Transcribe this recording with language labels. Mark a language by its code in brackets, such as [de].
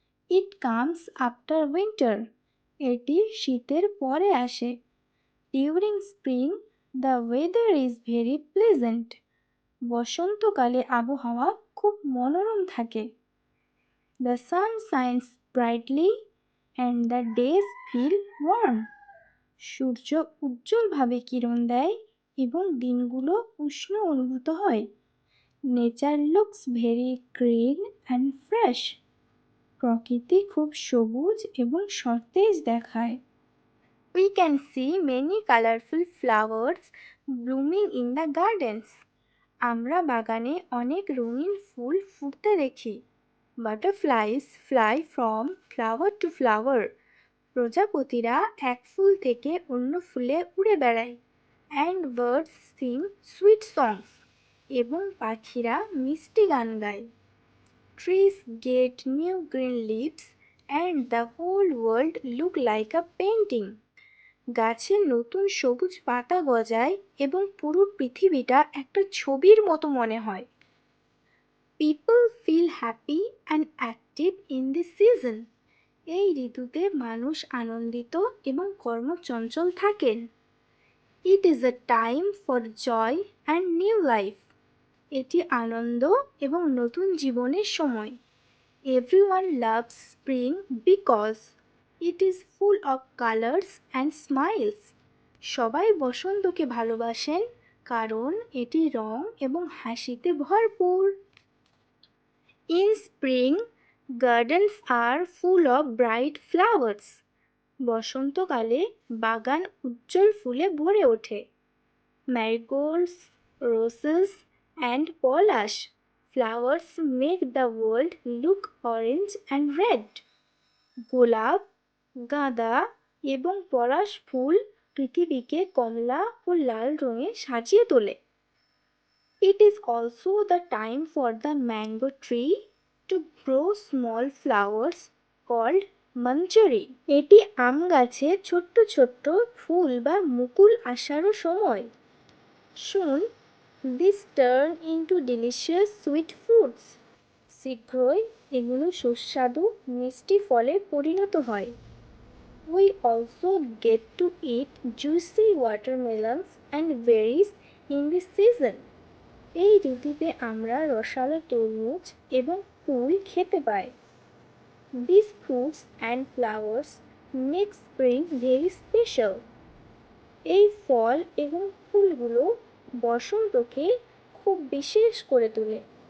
[en] It comes after winter. [bn] এটি শীতের পরে আসে. [en] During spring, the weather is very pleasant. [bn] বসন্তকালে আবহাওয়া খুব মনোরম থাকে. [en] The sun shines brightly and the days feel warm. [bn] সূর্য উজ্জ্বলভাবে কিরণ দেয় এবং দিনগুলো উষ্ণ অনুভূত হয়. [en] Nature looks very green and fresh. [bn] প্রকৃতি খুব সবুজ এবং সতেজ দেখায়. [en] We can see many colorful flowers blooming in the gardens. [bn] আমরা বাগানে অনেক রঙিন ফুল ফুটতে দেখি. [en] Butterflies fly from flower to flower. [bn] প্রজাপতিরা এক ফুল থেকে অন্য ফুলে উড়ে বেড়ায়. [en] And birds sing sweet songs. [bn] এবং পাখিরা মিষ্টি গান গায়. [en] Trees get new green leaves and the whole world look like a painting. [bn] গাছের নতুন সবুজ পাতা গজায় এবং পুরো পৃথিবীটা একটা ছবির মতো মনে হয়. [en] People feel happy and active in this season. [bn] এই ঋতুতে মানুষ আনন্দিত এবং কর্মচঞ্চল থাকেন. [en] It is a time for joy and new life. [bn] এটি আনন্দ এবং নতুন জীবনের সময়. [en] Everyone loves spring because it is full of colors and smiles. [bn] সবাই বসন্তকে ভালোবাসেন কারণ এটি রং এবং হাসিতে ভরপুর. [en] In spring, gardens are full of bright flowers. [bn] বসন্তকালে বাগান উজ্জ্বল ফুলে ভরে ওঠে. [en] Marigolds, roses and palash flowers make the world look orange and red. [bn] গোলাপ, গাঁদা এবং পলাশ ফুল পৃথিবীকে কমলা ও লাল রঙে সাজিয়ে তোলে. [en] It is also the time for the mango tree to grow small flowers called manjari. [bn] এটি আম গাছে ছোট্ট ছোট্ট ফুল বা মুকুল আসারও সময়. [en] Soon these turn into delicious sweet fruits. [bn] শীঘ্রই এগুলো সুস্বাদু মিষ্টি ফলে পরিণত হয়. [en] We also get to eat juicy watermelons and berries in this season. [bn] এই ঋতুতে আমরা রসালো তরমুজ এবং কুল খেতে পাই. [en] These fruits and flowers make spring very special. [bn] এই ফল এবং ফুলগুলো বসন্তকে খুব বিশেষ করে তোলে.